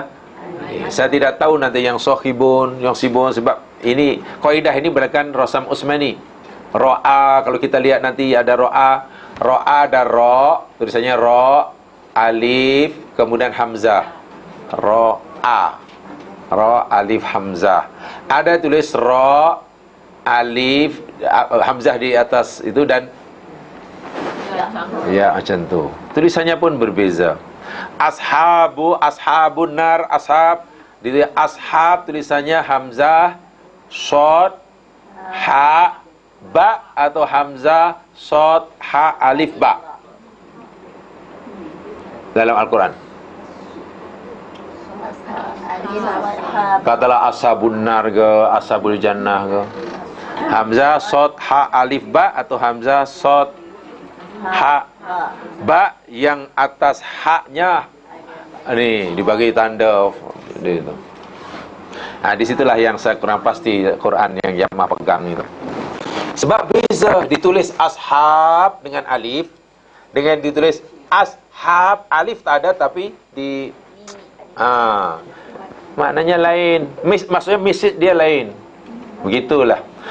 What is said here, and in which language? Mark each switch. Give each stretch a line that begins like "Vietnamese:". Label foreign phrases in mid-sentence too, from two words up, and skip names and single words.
Malay: Saya tidak tahu nanti yang sohibun, yang sibun, sebab ini kaidah ini berdasarkan Rasam Utsmani. Ro'a, kalau kita lihat nanti ada ro'a dan ro, tulisannya ro, alif, kemudian hamzah. Ro'a. Ra, alif, hamzah. Ada tulis ra, alif, hamzah di atas itu dan ya macam tu. Tulisannya pun berbeza.
Arabic: أصحاب، أصحاب النار، أصحاب.
Malay: Di ashab tulisannya hamzah, shad, ha, ba atau hamzah, shad, ha, alif, ba. Dalam Al-Quran. Katalah
Arabic: أصحاب النار
Malay: ke,
Arabic: أصحاب الجنة
Malay: ke. Hamzah, shad, ha, alif, ba atau hamzah, shad, ha, ba yang atas haknya ni dibagi tanda itu. Nah, disitulah yang saya kurang pasti Quran yang Yamah pegang itu. Sebab beza ditulis ashab dengan alif dengan ditulis ashab, alif tak ada tapi di maknanya lain. Maksudnya message dia lain. Begitulah.